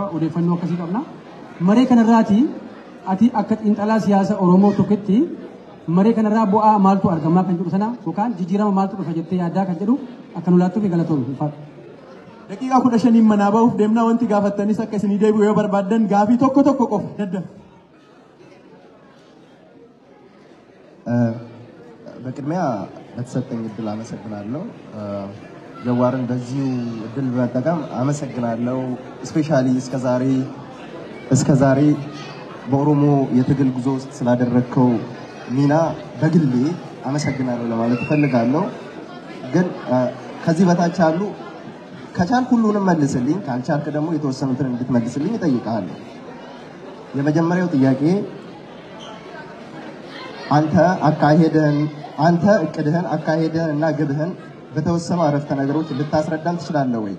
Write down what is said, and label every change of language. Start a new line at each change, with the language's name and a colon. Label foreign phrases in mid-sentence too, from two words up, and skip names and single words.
Oromo: Odeeffannoo akkasii qabna. Maree kanarraati ati akka xiinxalaa siyaasa Oromoo tokkotti maree kanarraa bu'aa maaltu argamaa kan jedhu sana yookaan jijjiirama maaltu dhufa jettee yaaddaa kan jedhu akka nu laattuuf galatoomna. Daqiiqaa 15 manaa ba'uuf deemnaa wanti gaafattanis akka isinii deebi'u yoo barbaaddan gaafii tokko qofa dadda.
Amharic: በቅድሚያ ለተሰጠኝ እድል አመሰግናለሁ። ጀዋርን በዚሁ እድል በመጠቀም አመሰግናለሁ። ስፔሻሊ እስከዛሬ በኦሮሞ የትግል ጉዞ ውስጥ ስላደረከው ሚና በግሌ አመሰግናለሁ ለማለት እፈልጋለሁ። ግን ከዚህ በታች አሉ ከቻልክ ሁሉንም መልስልኝ፣ ካልቻልክ ደግሞ የተወሰኑትን እንድትመልስልኝ እጠይቅሃለሁ። የመጀመሪያው ጥያቄ አንተ እቅድህን አካሄድህን እና ግብህን በተወሰኑ አረፍተ ነገሮች ልታስረዳን ትችላለህ ወይ?